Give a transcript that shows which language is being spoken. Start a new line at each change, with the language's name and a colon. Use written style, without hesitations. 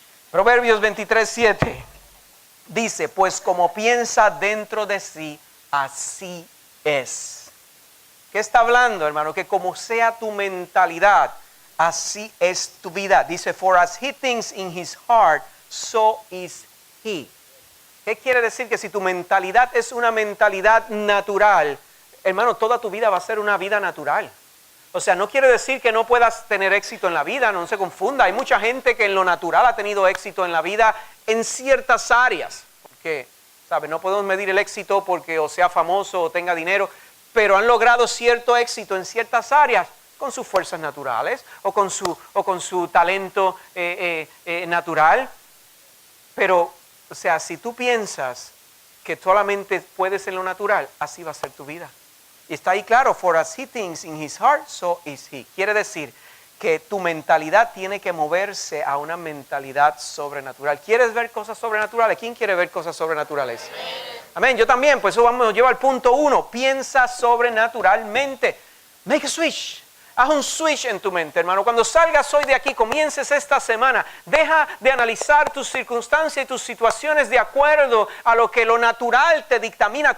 Spanish: Proverbios 23:7 dice, pues como piensa dentro de sí, así es. ¿Qué está hablando, hermano? Que como sea tu mentalidad, así es tu vida.
English: Dice, for as he thinks in his heart, so is he.
Spanish: ¿Qué quiere decir? Que si tu mentalidad es una mentalidad natural, hermano, toda tu vida va a ser una vida natural. O sea, no quiere decir que no puedas tener éxito en la vida, no se confunda. Hay mucha gente que en lo natural ha tenido éxito en la vida en ciertas áreas. Porque, ¿sabe? No podemos medir el éxito porque o sea famoso o tenga dinero, pero han logrado cierto éxito en ciertas áreas con sus fuerzas naturales o con su talento natural. Pero, o sea, si tú piensas que solamente puedes en lo natural, así va a ser tu vida. Y está ahí claro,
English: for as he thinks in his heart, so is he.
Spanish: Quiere decir que tu mentalidad tiene que moverse a una mentalidad sobrenatural. ¿Quieres ver cosas sobrenaturales? ¿Quién quiere ver cosas sobrenaturales? Amén. Yo también, pues eso nos lleva al punto 1. Piensa sobrenaturalmente.
English: Make a switch.
Spanish: Haz un switch en tu mente, hermano. Cuando salgas hoy de aquí, comiences esta semana, deja de analizar tus circunstancias y tus situaciones de acuerdo a lo que lo natural te dictamina.